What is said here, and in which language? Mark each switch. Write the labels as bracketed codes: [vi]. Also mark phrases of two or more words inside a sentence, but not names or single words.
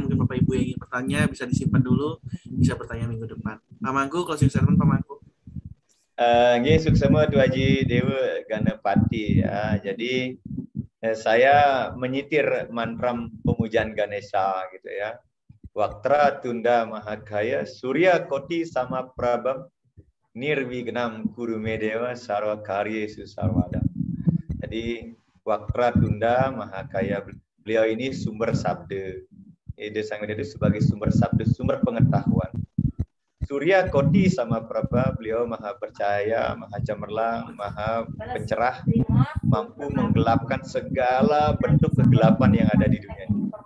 [id] Mungkin Bapak Ibu yang ingin bertanya bisa disimpan dulu, bisa bertanya minggu depan. Pak Mangku, closing statement Pak Mangku. [ban] Nggih suksema [id] Tu Haji Dewa Ganapati. Jadi saya menyitir mantra pemujaan Ganesha gitu ya. [sa] Waktra tunda mahakaya surya koti sama prabam nirvignam kurumedewa sarwa karye susarwada. [id] Jadi [sa] waktra tunda mahakaya, [id] beliau ini sumber sabda. Ide sang itu sebagai sumber sabda, sumber pengetahuan. [sa] Surya koti sama prabha, [id] beliau maha percaya, maha cemerlang, maha pencerah, mampu menggelapkan segala bentuk kegelapan yang ada di dunia ini.